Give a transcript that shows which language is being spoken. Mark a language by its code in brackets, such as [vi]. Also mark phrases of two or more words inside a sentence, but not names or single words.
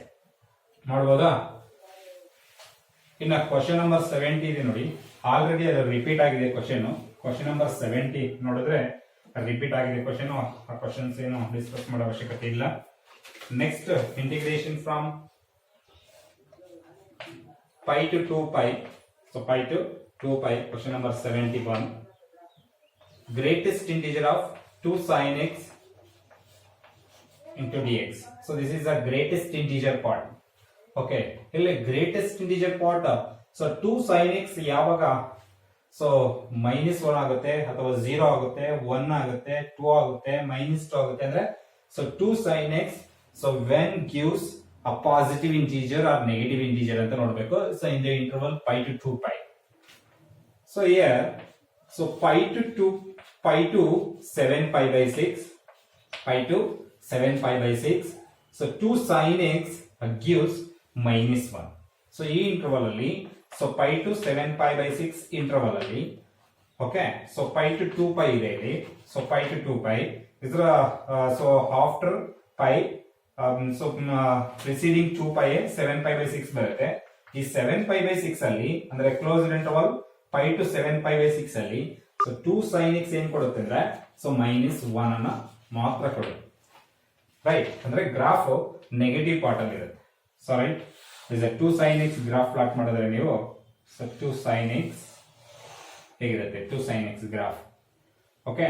[kn] ಮಾಡ್ಬೋದಾ? ಇನ್ನ [en] question number 70 [kn] ಇದೆ ನೋಡಿ. ಆಲ್ರೆಡಿ ಅದು ರಿಪೀಟ್ ಆಗಿದೆ [en] question number 70 [kn] ನೋಡಿದ್ರೆ ರಿಪೀಟ್ ಆಗಿದೆ ಕ್ವಶನ್. ಆ ಕ್ವಶನ್ಸ್ ಏನು ಡಿಸ್ಕಸ್ ಮಾಡೋ ಅವಶ್ಯಕತೆ ಇಲ್ಲ. [en] next integration from pi to 2pi. So pi to 2pi, question number 71. Greatest integer of 2 sin x into dx. So this is the greatest integer part. [kn] Okay, ಇಲ್ಲಿ [en] greatest integer part. So 2 sin x [kn] ಯಾವಾಗ ಸೊ -1 ಆಗುತ್ತೆ ಅಥವಾ 0 ಆಗುತ್ತೆ, 1 ಆಗುತ್ತೆ, 2 ಆಗುತ್ತೆ, -2 ಆಗುತ್ತೆ ಅಂದ್ರೆ [en] so 2 sin x so when gives a positive integer or negative integer [kn] ಅಂತ ನೋಡಬೇಕು. [en] ಸೊ in the interval pi to 2pi. So here so pi to 7 pi by 6, pi to 7 pi by 6. So 2 sin x gives -1. [kn] So ಈ interval ಅಲ್ಲಿ [en] so pi to 7 pi by 6 interval [kn] ಅಲ್ಲಿ ಓಕೆ. [en] ಸೊ pi to 2pi [kn] ಇದೆ ಇಲ್ಲಿ. [en] ಸೊ pi to 2pi ಇದರ so after pi so preceding 2pi 7 pi by 6 ಬರುತ್ತೆ. [kn] ಈ 7 pi by 6 ಅಲ್ಲಿ ಅಂದ್ರೆ [en] closed interval pi to 7 pi by 6 [kn] ಅಲ್ಲಿ [en] so 2 sin x [kn] ಏನ್ ಕೊಡುತ್ತೆ ಅಂದ್ರೆ ಸೊ -1 ಅನ್ನ ಮಾತ್ರ ಕೊಡುತ್ತೆ ರೈಟ್. ಅಂದ್ರೆ [en] graph negative part [kn] ಅಲ್ಲಿ ಇರುತ್ತೆ. [en] so right is 2 sin x graph plot [kn] ಮಾಡಿದ್ರೆ ನೀವು [en] so 2 sin x [kn] ಹೇಗಿರುತ್ತೆ [en] 2 sin x graph [kn] ಓಕೆ.